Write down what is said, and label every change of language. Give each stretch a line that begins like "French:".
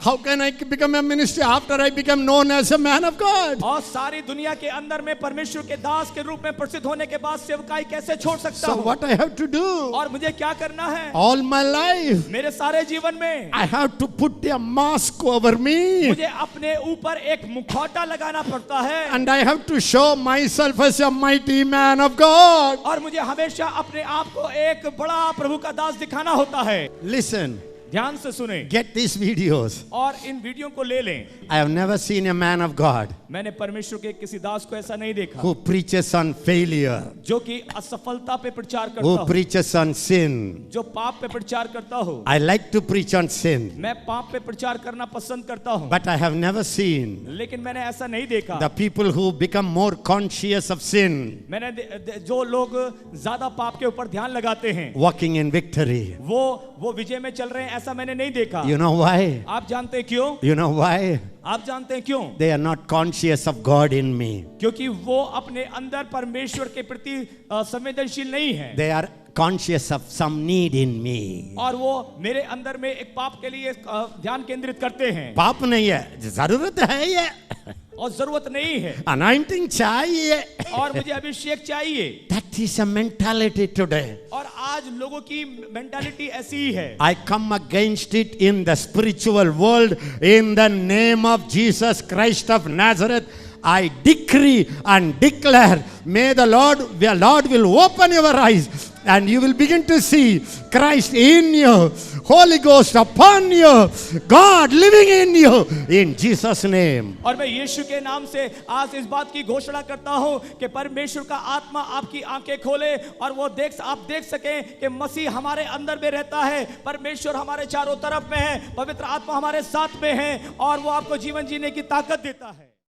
English: How can I become a minister after I become known as a man of God?
Hindi: और सारी दुनिया के अंदर में परमेश्वर के दास के रूप में प्रसिद्ध होने के बाद सेवकाई कैसे छोड़ सकता
English: So
Hindi: हूँ?
English: what I have to do?
Hindi: और मुझे क्या करना है?
English: All my life,
Hindi: मेरे सारे जीवन में
English: I have to put a mask over me.
Hindi: मुझे अपने ऊपर एक मुखौटा लगाना पड़ता है
English: And I have to show myself as a mighty man of God.
Hindi: और मुझे हमेशा अपने आप को एक बड़ा प्रभु का दास दिखाना होता है।
English: Listen,
Hindi: ध्यान से सुने
English: get these videos.
Hindi: और इन वीडियो को ले लें।
English: I have never seen a man of God
Hindi: मैंने परमेश्वर के किसी दास को ऐसा नहीं देखा
English: who preaches on failure,
Hindi: जो कि असफलता पे प्रचार करता
English: who preaches on sin.
Hindi: जो पाप पे प्रचार करता हो।
English: I like to preach on sin,
Hindi: मैं पाप पे प्रचार करना पसंद करता हूँ,
English: but I have never seen
Hindi: लेकिन मैंने ऐसा नहीं देखा।
English: the people who become more conscious of sin
Hindi: मैंने जो लोग ज्यादा पाप के ऊपर ध्यान लगाते हैं
English: walking in victory.
Hindi: वो विजय में चल रहे हैं, ऐसा मैंने नहीं देखा।
English: You know why?
Hindi: आप जानते हैं क्यों?
English: You know why?
Hindi: आप जानते हैं क्यों?
English: They are not conscious of God in me.
Hindi: क्योंकि वो अपने अंदर परमेश्वर के प्रति संवेदनशील नहीं है
English: They are conscious of some need in me.
Hindi: और वो मेरे अंदर में एक पाप के लिए ध्यान केंद्रित करते हैं पाप नहीं है, जरूरत है ये. और जरूरत नहीं है Anointing चाहिए. और मुझे अभिषेक चाहिए।
English: That is a mentality today.
Hindi: और आज लोगों की मेंटालिटी ऐसी ही है।
English: I come against it in the spiritual world in the name of Jesus Christ of Nazareth. I decree and declare, may the Lord will open your eyes and you will begin to see Christ in you, Holy Ghost upon you, God living in you, in Jesus' name.
Hindi: और मैं यीशु के नाम से आज इस बात की घोषणा करता हूं कि परमेश्वर का आत्मा आपकी आंखें खोले और वो आप देख सकें कि मसीह हमारे अंदर में रहता है, परमेश्वर हमारे चारों तरफ में है, पवित्र आत्मा हमारे साथ में है और वो आपको जीवन जीने की ताकत देता है।